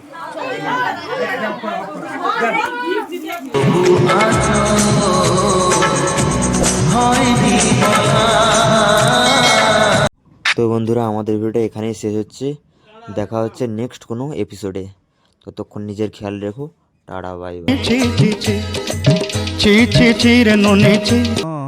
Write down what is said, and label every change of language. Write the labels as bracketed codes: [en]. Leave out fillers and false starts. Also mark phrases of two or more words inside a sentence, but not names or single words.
[bn] এটা অফ করো, অফ করো। তো বন্ধুরা, আমাদের ভিডিওটা এখানেই শেষ হচ্ছে। দেখা হচ্ছে নেক্সট কোনো এপিসোডে। ততক্ষণ নিজের খেয়াল রেখো। টাটা, বাই বাই। চি চি চি চি চি চি রে নুনি চি